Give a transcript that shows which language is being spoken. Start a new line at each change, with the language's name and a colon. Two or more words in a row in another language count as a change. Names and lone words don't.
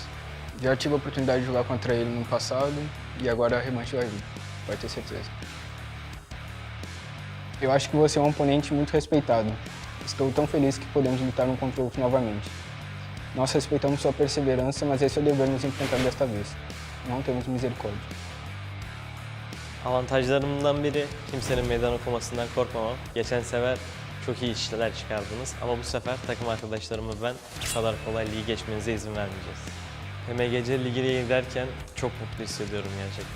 Portuguese: Já tive a oportunidade de jogar contra ele no passado e agora a revanche vai vir, vai ter certeza. Eu acho que você é um oponente muito respeitado. Estou tão feliz que podemos lutar um contra o outro novamente. Nós respeitamos sua perseverança, mas esse é o dever nos enfrentar desta vez. Não temos misericórdia.
Turkish: Avantajlarımdan biri kimsenin meydan okumasından korkmamam. Geçen sefer çok iyi işler çıkardınız ama bu sefer takım arkadaşlarımı ben bu kadar kolay ligi geçmenize izin vermeyeceğiz. PMGC ligine giderken çok mutlu hissediyorum gerçekten.